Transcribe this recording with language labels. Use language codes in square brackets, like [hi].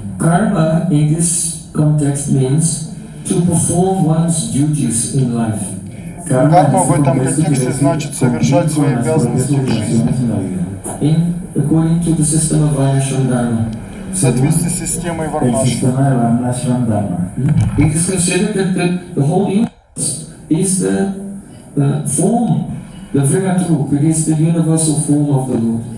[en] Karma in this context means to perform one's duties in life. [ru] карма в этом контексте значит совершать свои обязанности в жизни. [en] According to the system of Varnashram Dharma. [ru] В соответствии с системой Варнашрама. [en] It is considered that the whole universe is the form, the Virat Rup, it is the universal form of the Lord.